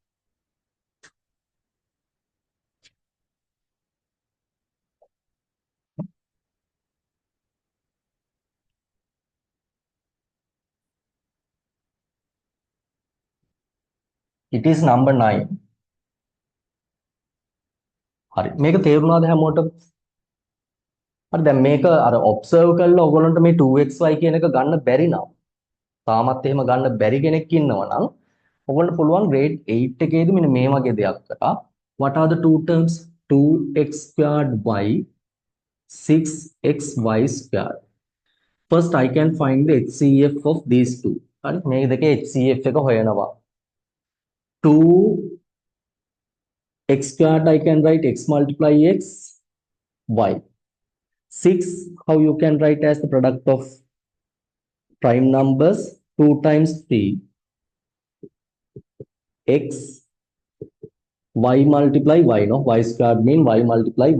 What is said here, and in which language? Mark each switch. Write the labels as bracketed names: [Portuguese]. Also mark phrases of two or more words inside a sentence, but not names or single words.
[English] It is number 9. [Sinhala] හරි මේක තේරුණාද හැමෝටම? හරි දැන් මේක අර ඔබ්සර්ව් කරලා ඔයගොල්ලන්ට මේ 2xy කියන එක ගන්න බැරි නම් තාමත් එහෙම ගන්න බැරි කෙනෙක් ඉන්නවා නම් ඔයගොල්ලන්ට පුළුවන් grade 8 එකේදී මෙන්න මේ වගේ දෙයක් කරා. [English] What are the two terms? 2x squared y 6xy squared. First I can find the HCF of these two. [Sinhala] හරි මේ දෙකේ HCF එක හොයනවා. [English] 2 x squared I can write x multiply x y. 6 how you can write as the product of prime numbers 2 times 3 x y multiply y, no, y squared mean y multiply y.